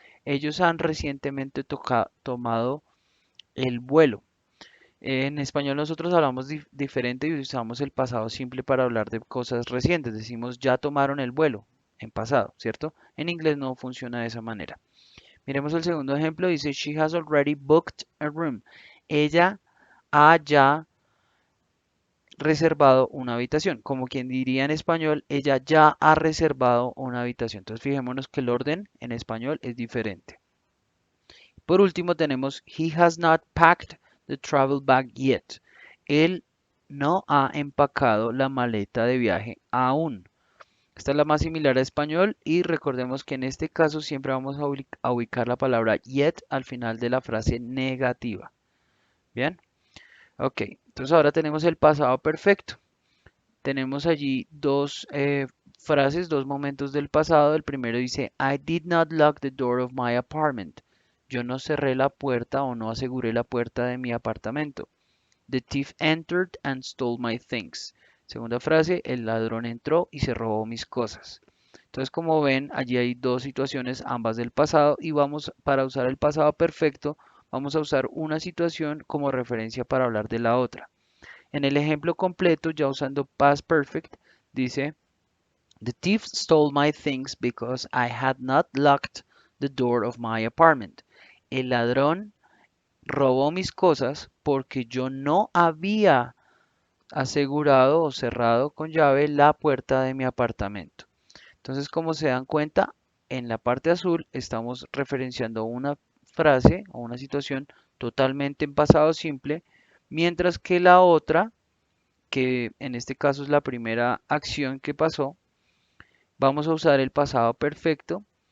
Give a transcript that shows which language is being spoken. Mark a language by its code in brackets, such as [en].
[es] Ellos han recientemente tomado el vuelo. En español nosotros hablamos diferente y usamos el pasado simple para hablar de cosas recientes. Decimos ya tomaron el vuelo en pasado, ¿cierto? En inglés no funciona de esa manera. Miremos el segundo ejemplo. Dice, [en] she has already booked a room. [es] Ella ha ya reservado una habitación. Como quien diría en español, ella ya ha reservado una habitación. Entonces fijémonos que el orden en español es diferente. Por último tenemos [en] he has not packed the travel bag yet. [es] Él no ha empacado la maleta de viaje aún. Esta es la más similar a español y recordemos que en este caso siempre vamos a ubicar la palabra yet al final de la frase negativa. Bien, ok. Entonces ahora tenemos el pasado perfecto. Tenemos allí dos frases, dos momentos del pasado. El primero dice, [en] I did not lock the door of my apartment. [es] Yo no cerré la puerta o no aseguré la puerta de mi apartamento. [en] The thief entered and stole my things. [es] Segunda frase, el ladrón entró y se robó mis cosas. Entonces, como ven, allí hay dos situaciones, ambas del pasado, y vamos, para usar el pasado perfecto, vamos a usar una situación como referencia para hablar de la otra. En el ejemplo completo, ya usando past perfect, dice, [en] the thief stole my things because I had not locked the door of my apartment. [es] El ladrón robó mis cosas porque yo no había asegurado o cerrado con llave la puerta de mi apartamento. Entonces, como se dan cuenta, en la parte azul estamos referenciando una frase o una situación totalmente en pasado simple, mientras que la otra, que en este caso es la primera acción que pasó, vamos a usar el pasado perfecto.